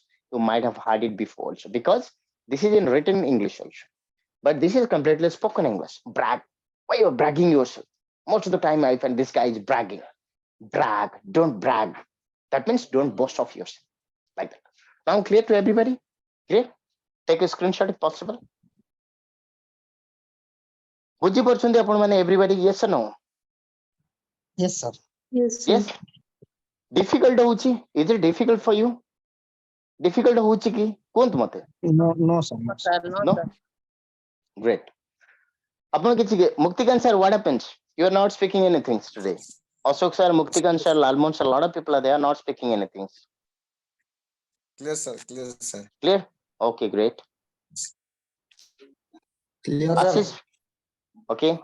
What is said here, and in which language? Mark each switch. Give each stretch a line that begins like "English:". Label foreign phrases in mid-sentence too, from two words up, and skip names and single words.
English: You might have heard it before also, because this is in written English also. But this is completely spoken English. Brag. Why you're bragging yourself? Most of the time I find this guy is bragging. Brag. Don't brag. That means don't boast of yourself. Like that. Now clear to everybody? Clear? Take a screenshot if possible.
Odia: ବୁଝି ପାରୁଛନ୍ତି ଆପଣ ମାନେ
English: everybody? Yes or no? Yes, sir. Yes, sir. Yes. Difficult ହଉଛି? Is it difficult for you?
Odia: difficult ହେଉଛି କି କୁହନ୍ତୁ ମତେ.
English: No, sir. No, sir. No, No? sir. Great.
Odia: ଆପଣ କିଛି
English: Muktikan sir, what happens? You are not speaking anything today. Ashok sir, Muktikan sir, Lalmon sir, a lot of people are there not speaking anything. Clear, sir. Clear, sir. Clear? Okay, great. Clear, Ashish. sir. Okay.